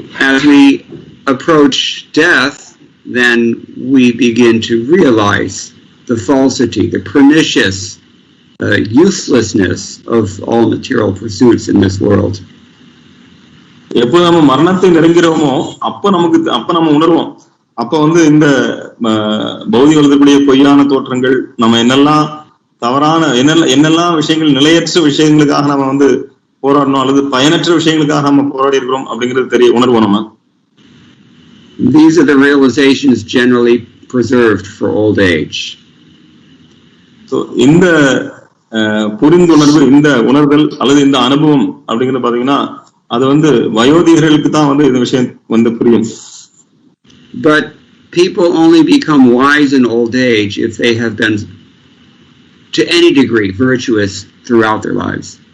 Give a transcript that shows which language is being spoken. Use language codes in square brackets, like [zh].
[en] As we approach death, then we begin to realize the falsity, the pernicious uselessness of all material pursuits in this world. [ta] எப்போ நம்ம மரணத்தை நெருங்கிறோமோ அப்ப நம்ம உணர்வோம். அப்ப வந்து இந்த பௌதிக உலகக்கூடிய பொய்யான தோற்றங்கள், நம்ம என்னெல்லாம் தவறான என்னெல்லாம் விஷயங்கள், நிலையற்ற விஷயங்களுக்காக நம்ம வந்து போராடணும் அல்லது பயனற்ற விஷயங்களுக்காக நம்ம போராடி இருக்கிறோம் அப்படிங்கிறது உணர்வோம் நம்ம. [en] These are the realizations generally preserved for old age. [ta] So இந்த புரிந்துணர்வு, இந்த உணர்தல் அல்லது இந்த அனுபவம் அப்படிங்கிறது பாத்தீங்கன்னா அது வந்து வயோதிகர்களுக்கு தான் வந்து இந்த விஷயம் வந்து புரியும். [en] But people only become wise in old age if they have been to any degree virtuous throughout their lives.